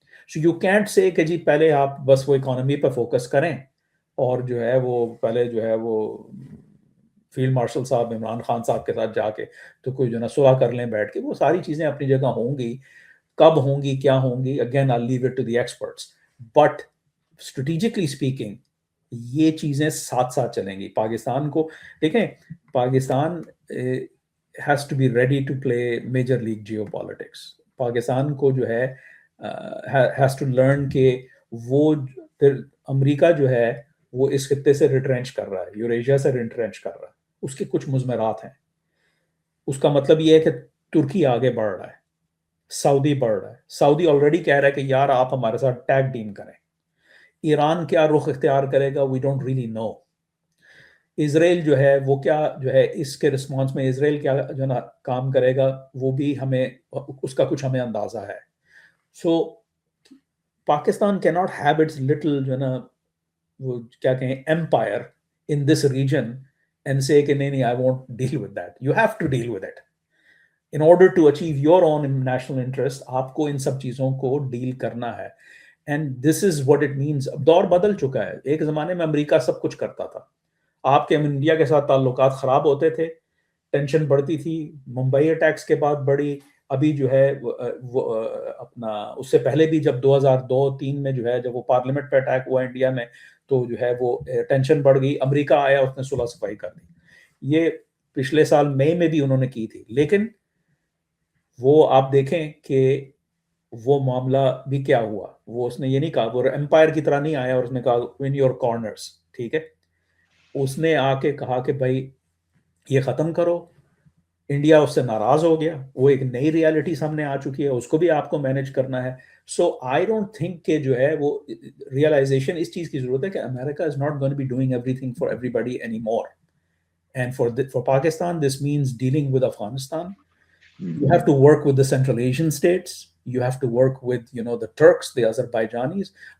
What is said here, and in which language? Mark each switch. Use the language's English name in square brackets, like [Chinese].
[English] so you can't say [Urdu] کہ جی پہلے آپ بس وہ اکانومی پہ فوکس کریں اور جو ہے وہ پہلے جو ہے وہ فیلڈ مارشل صاحب عمران خان صاحب کے ساتھ جا کے تو کوئی جو نا صلح کر لیں بیٹھ کے. وہ ساری چیزیں اپنی جگہ ہوں گی, کب ہوں گی کیا ہوں گی, again [English] I'll leave it to the experts. But strategically speaking [Urdu] یہ چیزیں ساتھ ساتھ چلیں گی. [English] پاکستان کو دیکھیں, Pakistan has to be ready to play major league geopolitics. [Urdu] Pakistan کو جو ہے [English] has to learn [Urdu] کہ وہ امریکہ جو ہے وہ اس خطے سے ریٹرینچ کر رہا ہے, یوریشیا سے ریٹرینچ کر رہا ہے. اس کے کچھ مضمرات ہیں. اس کا مطلب یہ ہے کہ ترکی آگے بڑھ رہا ہے, سعودی بڑھ رہا ہے. سعودی آلریڈی کہہ رہا ہے کہ یار آپ ہمارے ساتھ ٹیگ ٹیم کریں. ایران کیا رخ اختیار کرے گا, [English] We don't really know. [Urdu] اسرائیل جو ہے وہ کیا جو ہے اس کے رسپانس میں اسرائیل کیا جو ہے نا کام کرے گا, وہ بھی ہمیں اس کا کچھ ہمیں اندازہ ہے. [English] so Pakistan کی not have its little [Urdu] جو ہے نا وہ کیا کہیں [English] Empire in this region and say کہ نہیں I won't deal with that. You have to deal with it in order to achieve your own national interest. [Urdu] آپ کو ان سب چیزوں کو ڈیل کرنا ہے. [English] and this is what it means. [Urdu] اب دور بدل چکا ہے. ایک زمانے میں امریکہ سب کچھ کرتا تھا, آپ کے انڈیا کے ساتھ تعلقات خراب ہوتے تھے, ٹینشن بڑھتی تھی. ممبئی اٹیکس کے بعد بڑی, ابھی جو ہے وہ اپنا اس سے پہلے بھی جب 2002-03 میں جو ہے جب وہ پارلیمنٹ پہ اٹیک ہوا انڈیا میں تو جو ہے وہ ٹینشن بڑھ گئی. امریکہ آیا, اس نے صلح صفائی کر دی. یہ پچھلے سال مئی میں بھی انہوں نے کی تھی. لیکن وہ آپ دیکھیں کہ وہ معاملہ بھی کیا ہوا. وہ اس نے یہ نہیں کہا, وہ امپائر کی طرح نہیں آیا اور اس نے کہا [English] win your corners. [Urdu] ٹھیک ہے, اس نے آ کے کہا کہ بھائی یہ ختم کرو. انڈیا اس سے ناراض ہو گیا. وہ ایک نئی ریالٹی سامنے آ چکی ہے, اس کو بھی آپ کو مینیج کرنا ہے. [English] so I don't think [Urdu] کہ جو ہے وہ ریئلائزیشن اس چیز کی ضرورت ہے کہ [English] America is not going to be doing everything for everybody anymore. And for Pakistan this means dealing with Afghanistan. You have to work with the Central Asian states. You have to work with, the Turks, the Azerbaijanis.